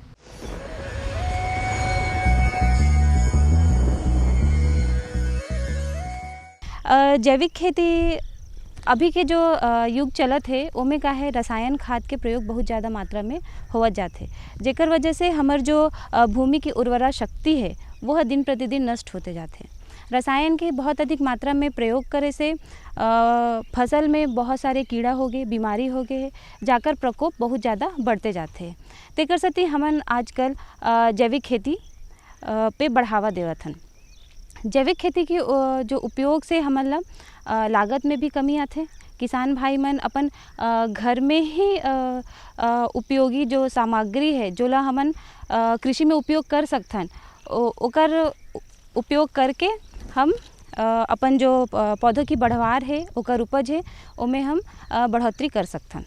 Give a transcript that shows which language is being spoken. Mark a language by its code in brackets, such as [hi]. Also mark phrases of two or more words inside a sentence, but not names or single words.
[hne] जैविक खेती अभी के जो युग चलत है ओमे का है रसायन खाद के प्रयोग बहुत ज़्यादा मात्रा में होवत जाते, जेकर वजह से हमार जो भूमि की उर्वरा शक्ति है वह दिन प्रतिदिन नष्ट होते जाते। रसायन के बहुत अधिक मात्रा में प्रयोग करे से फसल में बहुत सारे कीड़ा हो गए, बीमारी हो गए, जाकर प्रकोप बहुत ज़्यादा बढ़ते जाते हैं। तेकर सती हमन आजकल जैविक खेती पे बढ़ावा देवत हन। जैविक खेती के जो उपयोग से हमन ला लागत में भी कमी आथे। किसान भाई मन अपन घर में ही उपयोगी जो सामग्री है जो ला हमन कृषि में उपयोग कर सकथन, ओकर उपयोग करके हम अपन जो पौधों की बढ़वार है ओकर उपज है ओमें हम बढ़ोतरी कर सकथन।